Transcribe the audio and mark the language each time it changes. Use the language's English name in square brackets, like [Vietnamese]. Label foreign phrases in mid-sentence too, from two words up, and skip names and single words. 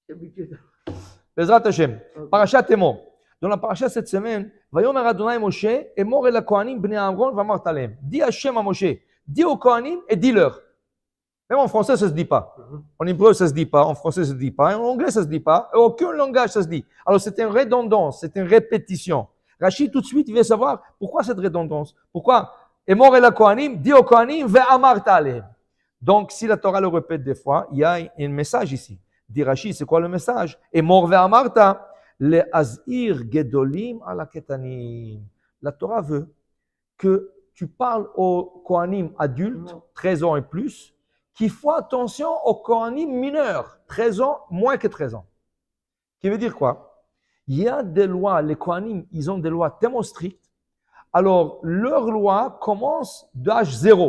[Hebrew] בעזרת השם. פרשת אמור. [French] Dans la parasha cette semaine, [Hebrew] ויאמר אדני משה, אמור אל כהנים בני אהרן ואמרת אלהם. [French] Dis Hashem à Moshe, dis aux Kohanim et dis-leur. Même en français, ça ne se dit pas. En hébreu, ça ne se dit pas. En français, ça ne se dit pas. En anglais, ça ne se dit pas. Et aucun langage, ça se dit. Alors, c'est une redondance, c'est une répétition. Rachid, tout de suite, il veut savoir pourquoi cette redondance. Pourquoi [Hebrew] אמור אל כהנים, [French] dis aux Kohanim [Hebrew] ואמרת אלהם. [French] Donc, si la Torah le répète des fois, il y a un message ici. Dit Rachid, c'est quoi le message? [Hebrew] אמור ואמרת. להזהיר גדולים על קטנים. [French] La Torah veut que tu parles aux Kohanim adultes, 13 ans et plus, qui font attention aux Kohanim mineurs, 13 ans, moins que 13 ans. Qui veut dire quoi? Il y a des lois, les Kohanim, ils ont des lois tellement strictes, alors leur loi commence d'âge 0.